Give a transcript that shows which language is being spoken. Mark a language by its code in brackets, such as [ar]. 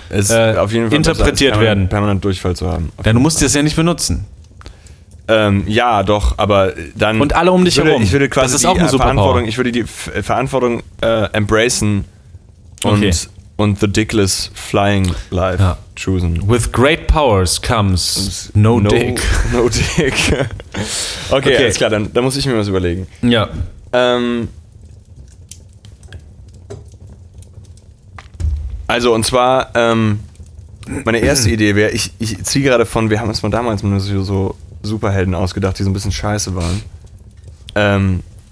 [de] auf jeden Fall interpretiert werden. Permanent Durchfall zu haben. Denn du musst das ja nicht benutzen. Ja, doch, aber dann... Und alle um dich herum. Ich würde quasi die Verantwortung embracen und [en] the dickless flying life. [de] Ja. Choosen. [en] With great powers comes no dick. No dick. [de] Okay, alles klar, dann muss ich mir was überlegen. Ja. Ähm, Also und zwar, meine erste Idee wäre, ich ziehe gerade von, wir haben uns mal damals mit so Superhelden ausgedacht, die so ein bisschen scheiße waren.